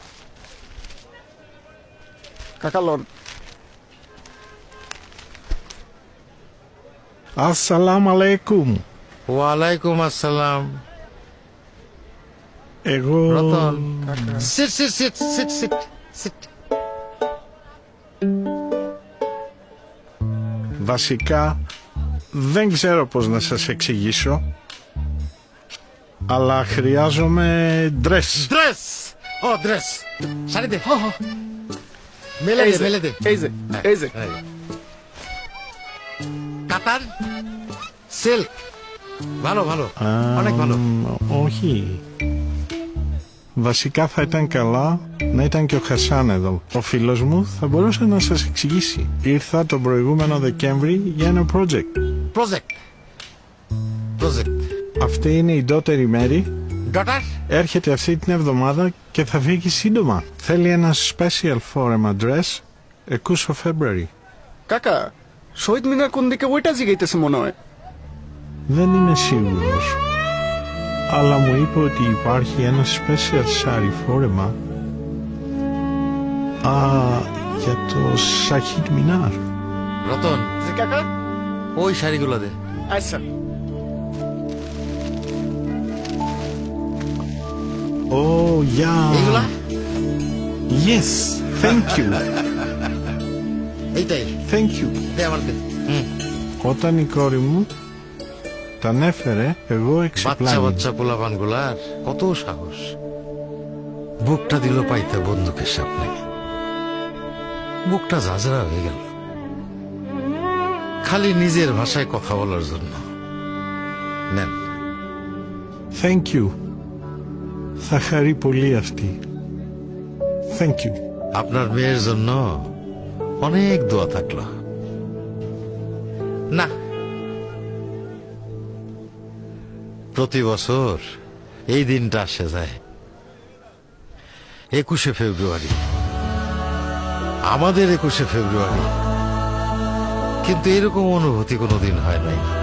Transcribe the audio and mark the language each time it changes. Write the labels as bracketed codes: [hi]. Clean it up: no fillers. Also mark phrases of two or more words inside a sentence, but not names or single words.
[bn] কাকা লন। [ar] السلام عليكم. وعليكم السلام. [bn] এগো রতন, সিট সিট সিট সিট সিট সিট। [el] βασικά δεν ξέρω πώς να σας εξηγήσω, αλλά χρειάζομαι ντρες. [bn] ড্রেস, ও ড্রেস, শাড়ি দে, মেলে দে, মেলে দে। এই যে এই যে কাতার সিল্ক, ভালো ভালো, অনেক ভালো। [el] Όχι. Βασικά θα ήταν καλά να ήταν και ο Χασάν εδώ. Ο φίλος μου θα μπορούσε να σας εξηγήσει. Ήρθα τον προηγούμενο Δεκέμβρη για ένα project. [bn] প্রজেক্ট, প্রজেক্ট। [el] Αυτή είναι η ντότερη Μέρη. [bn] ডটার, [el] Έρχεται αυτή την εβδομάδα και θα φύγει σύντομα. Θέλει ένα [en] special form address 20 February. [bn] কাকা শহীদ মিনার কোন দিকে ওইটা জিগাইতেছে মনে হয়। [el] Δεν είμαι σίγουρος. Αλλά μου είπε ότι υπάρχει ένα special σάρι φόρεμα για το Σαχίτ Μινάρ. [bn] রতন, জি কাকা। ওই শাড়িগুলো দে। আচ্ছা [en] Oh, yeah. [bn] এইগুলা, [en] Yes, thank you. [bn] এইটাই [en] Thank you. [bn] দে আমার দে। [el] Όταν η κόρη μου τα ανέφερε, εγώ [bn] বাচ্চা [el] εξεπλάγει. [bn] বাচ্চা পোলাপান গুলার কত সাহস! বুকটা দিল পাইতে বন্দুকের সামনে, বুকটা ঝাঁঝরা হয়ে গেল খালি নিজের ভাষায় কথা বলার জন্য। নেন। [en] Thank you. [el] Θα χαρεί πολύ αυτή. [en] Thank you. [bn] আপনার মেয়ের জন্য অনেক দোয়া থাকলো। না, প্রতি বছর এই দিনটা আসে যায় 21শে ফেব্রুয়ারি, আমাদের 21শে ফেব্রুয়ারি, কিন্তু এরকম অনুভূতি কোনোদিন হয় নাই।